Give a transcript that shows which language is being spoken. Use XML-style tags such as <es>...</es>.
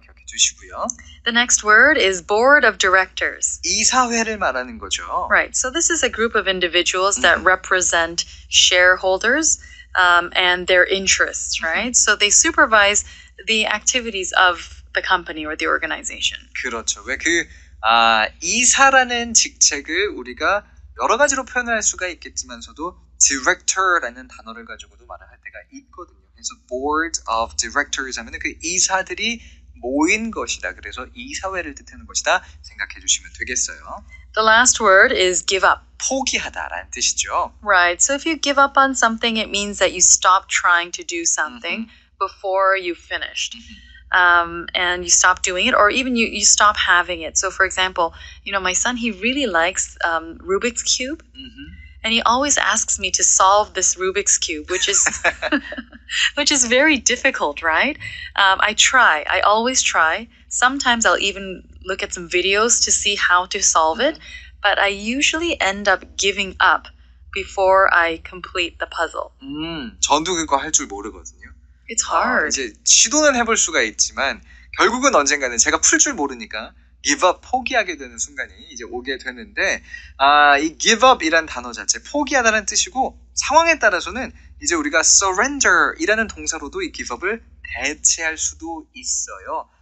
<ko>기억해 주시고요.</ko> <en>The next word is board of directors.</en> <ko>이사회를 말하는 거죠.</ko> <en>Right. So this is a group of individuals that represent shareholders and their interests, right? So they supervise the activities of the company or the organization.</en> <ko>그렇죠. 왜 이사라는 직책을 우리가 여러 가지로 표현할 수가 있겠지만서도</ko> <en>director</en> <ko>라는 단어를 가지고도 말을 할 때가 있거든요. 그래서</ko> <en>board of directors</en> <ko>하면은 그 이사들이 모인 것이다. 그래서 이사회를 뜻하는 것이다. 생각해 주시면 되겠어요.</ko> <en>The last word is give up.</en> <ko>포기하다라는 뜻이죠.</ko> <en>Right. So if you give up on something, it means that you stop trying to do something before you finished. And you stop doing it, or even you stop having it. So, for example, my son, he really likes Rubik's Cube. And he always asks me to solve this Rubik's Cube, which is very difficult, right? I always try. Sometimes I'll even look at some videos to see how to solve it, but I usually end up giving up before I complete the puzzle.</en> <ko>전도 그거 할 줄 모르거든요.</ko> <en>It's hard.</en> <ko>이제 시도는 해볼 수가 있지만 결국은 언젠가는 제가 풀 줄 모르니까</ko> <en>give up,</en> <ko>포기하게 되는 순간이 이제 오게 되는데, 이 give up이란 단어 자체 포기하다는 뜻이고, 상황에 따라서는 이제 우리가</ko> <en>surrender</en> <ko>이라는 동사로도 이 give up을 대체할 수도 있어요.</ko>